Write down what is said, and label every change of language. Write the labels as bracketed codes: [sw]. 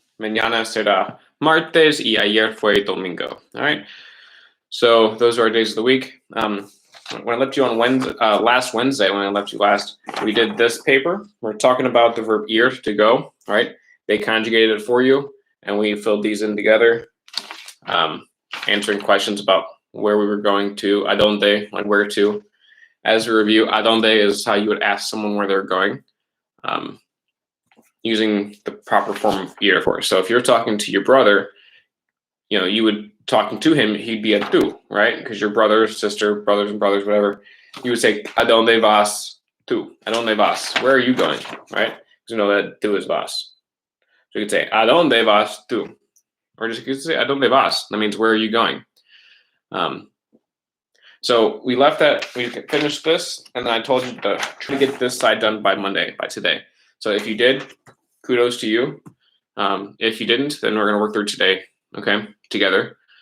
[es] Mañana será martes y ayer fue domingo. [en] All right. So those are our days of the week. When I left you on last Wednesday, when I left you last, we did this paper. We're talking about the verb ir, to go, right? They conjugated it for you, and we filled these in together, answering questions about where we were going to, adonde, like where to. As a review, adonde is how you would ask someone where they're going, using the proper form of ir for. So if you're talking to your brother, you know, you would talking to him, he'd be a tú, right? Because your brother, sister, brothers and brothers, whatever, you would say, [es] ¿A dónde vas tú? ¿A dónde vas? [en] Where are you going, right? Because you know that tú is vas. So you could say, [es] ¿A dónde vas tú? [en] Or just you could say, [es] ¿A dónde vas? [en] That means, where are you going? So we left that, we finished this, and then I told you to try to get this side done by Monday, by today. So if you did, kudos to you. If you didn't, then we're going to work through today, okay, together.